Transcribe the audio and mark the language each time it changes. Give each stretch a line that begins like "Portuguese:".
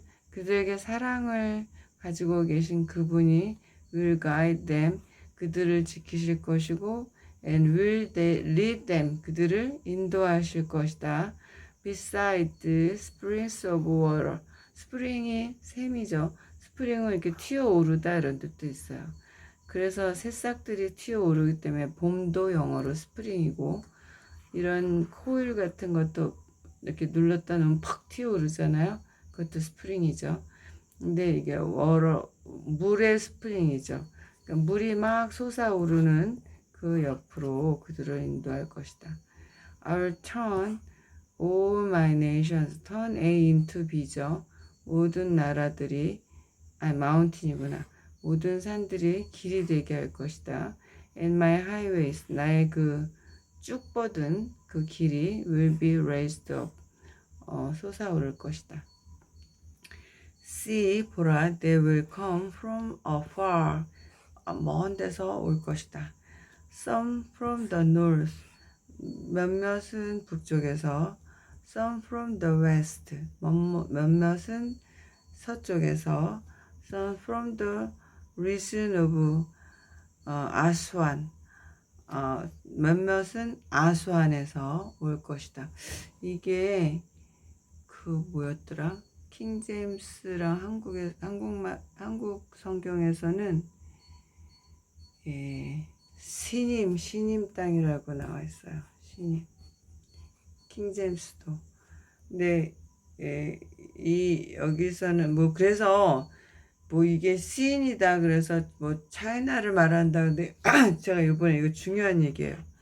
Korean: 그들에게 사랑을 가지고 계신 그분이
English: will guide them.
Korean: 그들을 지키실 것이고
English: and will they lead them.
Korean: 그들을 인도하실 것이다.
English: beside the springs of water.
Korean: 스프링이 샘이죠. 스프링은 이렇게 튀어오르다 이런 뜻도 있어요. 그래서 새싹들이 튀어오르기 때문에 봄도 영어로 스프링이고 이런 코일 같은 것도 이렇게 눌렀다 놓으면 팍 튀어오르잖아요. 그것도 스프링이죠. 근데 이게 물의 스프링이죠. 그러니까 물이 막 솟아오르는 그 옆으로 그들을 인도할 것이다.
English: I'll turn all my nations. turn A into B죠.
Korean: 모든 나라들이 mountain이구나. 모든 산들이 길이 되게 할 것이다.
English: And my highways.
Korean: 나의 그 쭉 뻗은 그 길이
English: will be raised up.
Korean: 솟아오를 것이다.
English: see
Korean: 보라
English: they will come from afar
Korean: 먼 데서 올 것이다.
English: some from the north
Korean: 몇몇은 북쪽에서
English: some from the west
Korean: 몇몇은 서쪽에서
English: some from the region of 아수안
Korean: 몇몇은 아수안에서 올 것이다. 이게 그 뭐였더라? 킹 제임스랑 한국 성경에서는 신임 땅이라고 나와 있어요. 신임. 킹 제임스도. 근데 이 여기서는 뭐 그래서 뭐 이게 시인이다 그래서 뭐 차이나를 말한다 근데 제가 이번에 이거 중요한 얘기예요.